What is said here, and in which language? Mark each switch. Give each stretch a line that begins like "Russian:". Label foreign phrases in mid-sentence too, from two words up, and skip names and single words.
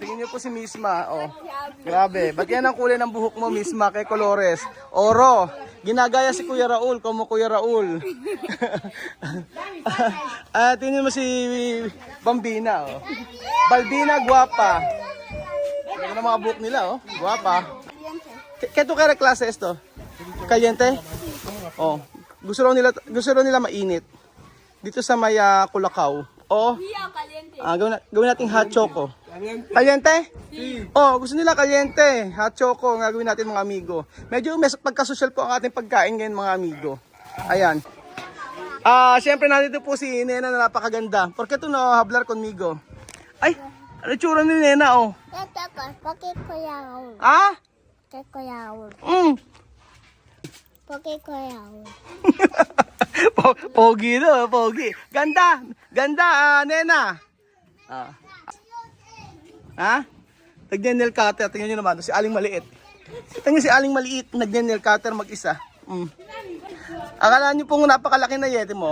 Filipino: Tingnan nyo po si Misma. Oh, grabe. Ba't yan ang kulay ng buhok mo,
Chavacano: Misma, kay Colores? Oro.
Filipino: Ginagaya si Kuya Raul, como Kuya Raul. Tingnan mo si Bambina. Oh. Balbina, guwapa. Yan ang mga buhok nila. Oh. Guwapa.
Chavacano: ¿Qué tú quieres klase esto? Caliente?
Filipino: Oh. Gusto raw nila mainit. Dito sa may Culacao. O, gawin natin
English: hot choco.
Filipino: Caliente? Oh, gusto nila caliente.
English: Hot choco
Filipino: ang gagawin natin mga amigo. Medyo pagka-social po ang ating pagkain ngayon mga amigo. Ayan. Siyempre nandito po si Nena na napakaganda.
Chavacano: ¿Por qué tú no hablar conmigo?
Filipino: Ay, ano tsura ni Nena oh?
Chavacano: Porque koyaw. Ah? Que koyaw. Porque koyaw.
Filipino: Pogi no, pogi. Ganda, ganda, Nena. Nagne-nail cutter, tingnan nyo naman, si Aling Maliit. Tingnan si Aling Maliit, nagne-nail cutter mag-isa. Akala nyo pong napakalaki na yete mo.